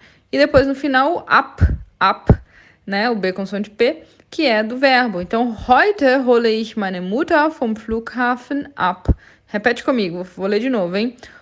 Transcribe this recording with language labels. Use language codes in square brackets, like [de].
[pt] E depois no final, up, né? O B com som de P, que é do verbo. Então, [de] heute hole ich meine Mutter vom Flughafen ab. [pt] Repete comigo, vou ler de novo, hein?